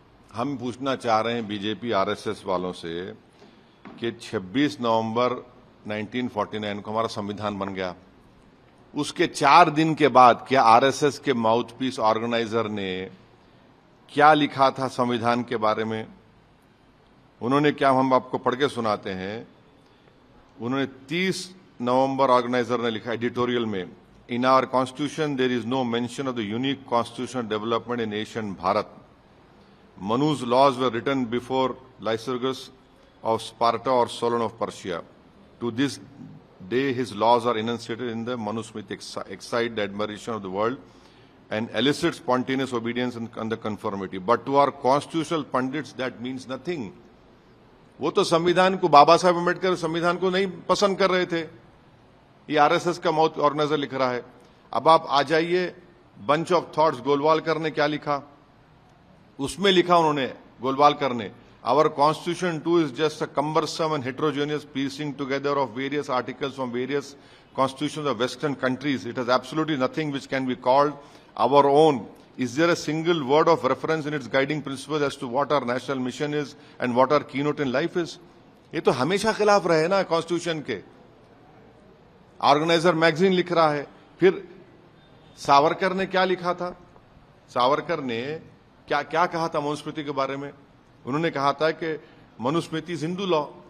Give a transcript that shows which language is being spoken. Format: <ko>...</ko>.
<hi>हम पूछना चाह रहे हैं बीजेपी आरएसएस वालों से कि 26 नवंबर 1949 को हमारा संविधान बन गया, उसके 4 दिन के बाद क्या आरएसएस के माउथपीस ऑर्गेनाइजर ने क्या लिखा था संविधान के बारे में? उन्होंने क्या, हम आपको पढ़ के सुनाते हैं। उन्होंने 30 नवंबर ऑर्गेनाइजर ने लिखा एडिटोरियल में,</hi> <en>In our constitution there is no mention of the unique constitutional development in Asian Bharat. Manu's laws were written before Lycurgus of Sparta or Solon of Persia. To this day, his laws are enunciated in the Manusmriti, excite the admiration of the world and elicit spontaneous obedience and the conformity. But to our constitutional pundits, that means nothing.</en> <hi>वो तो संविधान को, बाबा साहब अम्बेडकर संविधान को नहीं पसंद कर रहे थे, ये आरएसएस का माउथ ऑर्गेनाइजर लिख रहा है। अब आप आ जाइए बंच ऑफ थॉट्स, गोलवालकर ने</hi> <en>क्या लिखा, उसमें लिखा उन्होंने, गोलवालकर ने, our constitution too is just a cumbersome and heterogeneous piecing together of various articles from various constitutions of Western countries. It has absolutely nothing which can be called our own. Is there a single word of reference in its guiding principles as to what our national mission is and what our keynote in life is?</en> <hi>ये तो हमेशा खिलाफ रहे ना constitution के। Organiser magazine लिख रहा है, फिर सावरकर ने क्या लिखा था? सावरकर ने क्या क्या कहा था मनुस्मृति के बारे में? उन्होंने कहा था कि मनुस्मृति</hi> <en>Is Hindu law.</en>